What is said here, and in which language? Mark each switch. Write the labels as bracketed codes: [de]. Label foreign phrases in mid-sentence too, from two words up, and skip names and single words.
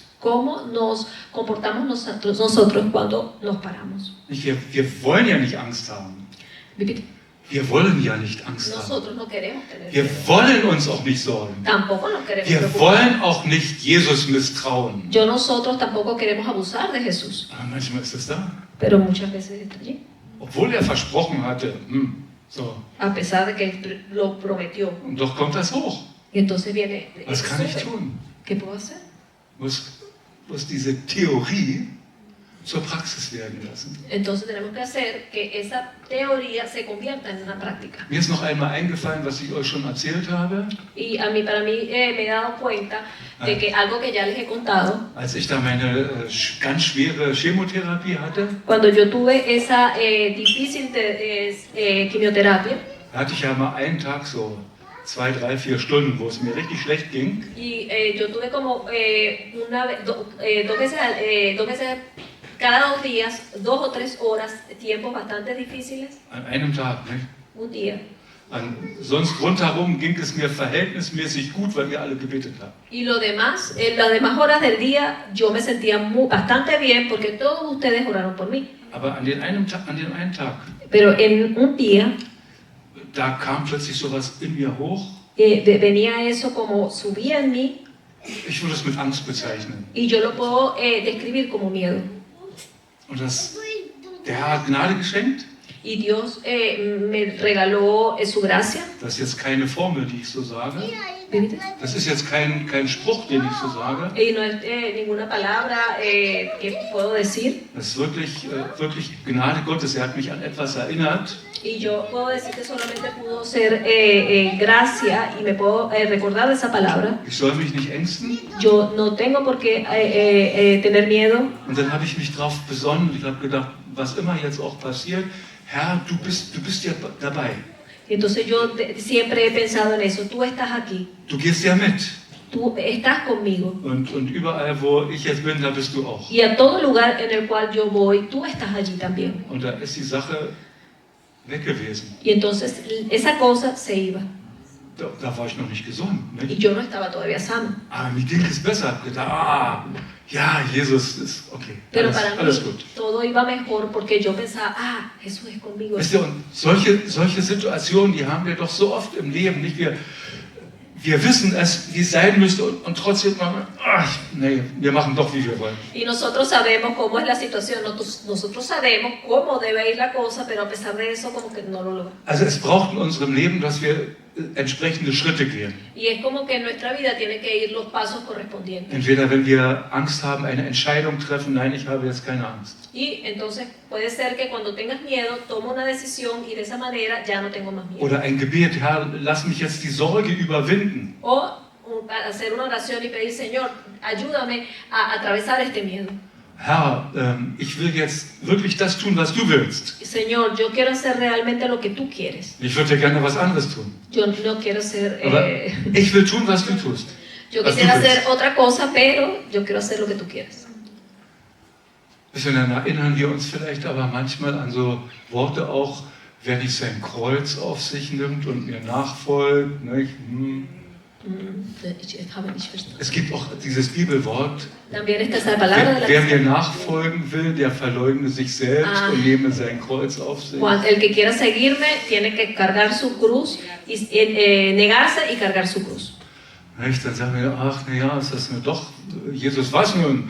[es] ¿Cómo nos comportamos nosotros cuando nos paramos? [de] Wir wollen ja nicht Angst haben. Wir wollen ja nicht Angst haben. [es] Nosotros no queremos tener [de] Wir [es] miedo. [de] wollen uns auch nicht sorgen. [es] Tampoco nos queremos [de] Wir [es] preocupar. [de] wollen auch nicht Jesus misstrauen. [es] Nosotros tampoco queremos abusar de Jesús, [de] Aber manchmal ist es da. [es] pero muchas veces está allí. [de] Obwohl er versprochen hatte. So. [es] A pesar de que Él lo prometió. [de] Und doch kommt das hoch. [es] Y entonces viene, [de] Was kann ich tun? [es] ¿qué puedo hacer? [de] Muss diese Theorie zur Praxis werden lassen. [es] Entonces tenemos que hacer que esa teoría se convierta en una práctica. [de] Mir ist noch einmal eingefallen, was ich euch schon erzählt habe. [es] Y para mí me he dado cuenta de que algo que ya les he contado, [de] Als ich da meine ganz schwere Chemotherapie hatte, [es] cuando yo tuve esa difícil quimioterapia, [de] da hatte ich ja mal einen Tag so 2, 3, 4 Stunden, wo es mir richtig schlecht ging. [es] y yo tuve como dos veces cada 2 días, 2 o 3 horas, tiempos bastante difíciles, [de] An einem Tag. Ne? [es] un día. [de] Sonst rundherum ging es mir verhältnismäßig gut, weil wir alle gebetet haben. [es] Y lo demás, las demás horas del día, yo me sentía bastante bien porque todos ustedes oraron por mí. [de] Aber an den einen Tag, [es] Pero en un día [de] da kam plötzlich sowas in mir hoch. [es] venía eso como subía en mí [de] Ich würde es mit Angst bezeichnen. [es] y yo lo puedo describir como miedo. [de] Und der Herr hat Gnade geschenkt. [es] Y Dios me regaló su gracia. [de] Das ist jetzt keine Formel, die ich so sage. Das ist jetzt kein Spruch, den ich so sage. [es] Y no es ninguna palabra que puedo decir. [de] Das ist wirklich Gnade Gottes. Er hat mich an etwas erinnert. [es] Y yo puedo decir que solamente pudo ser gracia y me puedo recordar de esa palabra. [de] Ich soll mich nicht ängsten. [es] Yo no tengo por qué tener miedo. [de] Und dann habe ich mich drauf besonnen. Ich habe gedacht, was immer jetzt auch passiert, Herr, du bist ja dabei. [es] Y entonces yo siempre he pensado en eso. Tú estás aquí. [de] Du gehst ja mit. [es] Tú estás conmigo. [de] Und überall, wo ich jetzt bin, da bist du auch. [es] Y a todo lugar en el cual yo voy, tú estás allí también. [de] Und da ist die Sache weg gewesen. [es] Y entonces esa cosa se iba. [de] da war ich noch nicht gesund. [es] y [de] Nicht? [es] yo no estaba todavía sano. [de] Aber mir ging es besser. Ich habe gedacht, ja, Jesus ist okay. [es] Pero para mí [de] Alles gut. [es] todo iba mejor porque yo pensaba, Jesús es conmigo. [de] Wisst ihr, und solche Situationen, die haben wir doch so oft im Leben. Nicht? Wir wissen es, wie es sein müsste und trotzdem machen wir, wir machen doch, wie wir wollen. [es] Y nosotros sabemos cómo es la situación, nosotros sabemos cómo debe ir la cosa, pero a pesar de eso como que no lo logramos. [de] Also es braucht in unserem Leben, dass wir entsprechende Schritte gehen. [es] Y es como que en nuestra vida tienen que ir los pasos correspondientes. [de] Entweder wenn wir Angst haben, eine Entscheidung treffen, nein, ich habe jetzt keine Angst. [es] Y entonces puede ser que cuando tengas miedo, toma una decisión y de esa manera ya no tengo más miedo. [de] Oder ein Gebet, Herr, lass mich jetzt die Sorge überwinden. [es] O hacer una oración y pedir, Señor, ayúdame a atravesar este miedo. [de] Herr, ich will jetzt wirklich das tun, was du willst. [es] Señor, yo quiero hacer realmente lo que tú quieres. [de] Ich würde ja gerne was anderes tun. [es] Yo no quiero hacer... [de] Aber ich will tun, was du tust. [es] Yo [de] Was [es] quisiera [de] du willst. [es] hacer otra cosa, pero yo quiero hacer lo que tú quieres. [de] Dann erinnern wir uns vielleicht aber manchmal an so Worte auch, wer nicht sein Kreuz auf sich nimmt und mir nachfolgt. Nicht? Es gibt auch dieses Bibelwort, [es] También está esa palabra de la [de] wer mir nachfolgen will, der verleugne sich selbst und nehme sein Kreuz auf sich. [es] El que quiera seguirme tiene que cargar su cruz, y, negarse y cargar su cruz. [de] Nicht? Dann sagen wir, ach naja, ist das nur doch, Jesus, was nun?